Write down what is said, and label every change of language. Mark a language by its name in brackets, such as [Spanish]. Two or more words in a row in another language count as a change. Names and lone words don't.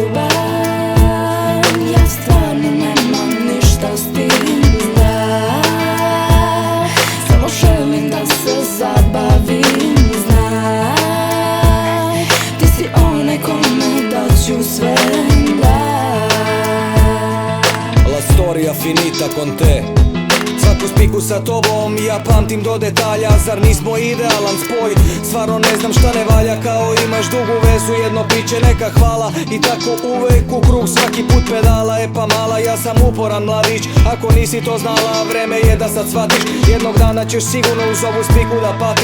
[Serbian] Ja stvarno nemam ništa s tim, samo želim da se zabavim, znaj, ti si onaj kome daću sve, [Italian] La storia finita con te. [Serbian] Svaku spiku sa tobom ja pamtim do detalja. Zar nismo idealan spoj? Stvarno ne znam šta ne valja. Kao imaš dugu vezu, jedno piće, neka hvala. I tako uvek u krug, svaki put pedala. E pa mala, ja sam uporan mladić. Ako nisi to znala, vreme je da sad shvatiš. Jednog dana ćeš sigurno uz ovu spiku da patiš.